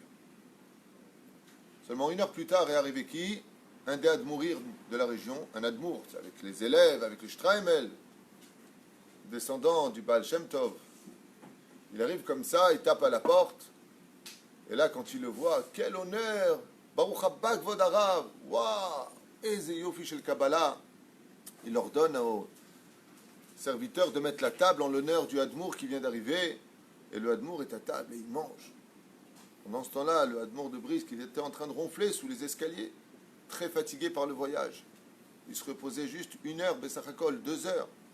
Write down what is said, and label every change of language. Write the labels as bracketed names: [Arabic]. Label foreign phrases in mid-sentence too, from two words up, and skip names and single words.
[French] Seulement 1 heure plus tard est arrivé qui? Un des Admourir de la région, un Admour, avec les élèves, avec le Streimel, descendant du Baal Shem Tov. Il arrive comme ça, il tape à la porte, et là, quand il le voit, quel honneur! [Hebrew] ברוך הבא כבוד הרב! Waouh! איזה יופי של קבלה! [French] Il ordonne aux serviteurs de mettre la table en l'honneur du Admour qui vient d'arriver, et le Admour est à table et il mange. Pendant ce temps-là, le Admour de Brisk, il était en train de ronfler sous les escaliers, très fatigué par le voyage. Il se reposait juste 1 heure, Bessachakol, 2 heures.